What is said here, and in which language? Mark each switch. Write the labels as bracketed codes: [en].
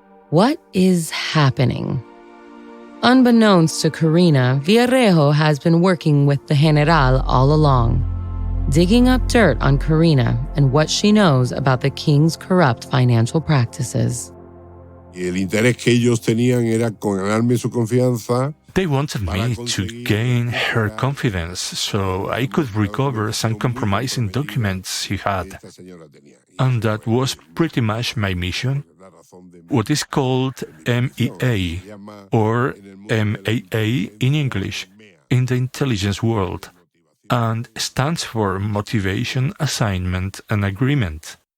[en] What is happening? Unbeknownst to Corinna, Villarejo has been working with the General all along, digging up dirt on Corinna and what she knows about the king's corrupt financial practices. [es] El interés que ellos tenían era ganarme su confianza. [en] They wanted me to gain her confidence so I could recover some compromising documents she had. And that was pretty much my mission. What is called MEA, or MAA in English, in the intelligence world, and stands for Motivation, Assignment, and Agreement.